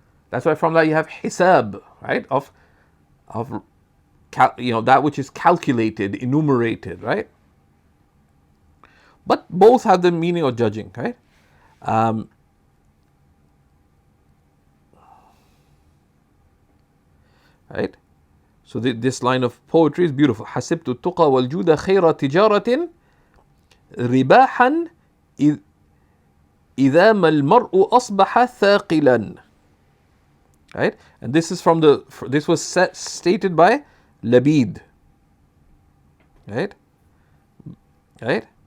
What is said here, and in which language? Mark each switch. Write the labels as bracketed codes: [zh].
[en] That's why from that you have hisab, right? Of that which is calculated, enumerated, right? But both have the meaning of judging, right? Right? So this line of poetry is beautiful. [ar] حسبت التقى والجود خير تجارة رباحا إذا ما المرء أصبح ثاقلا. [en] Right? And this is this was stated by Labid. Right? Right?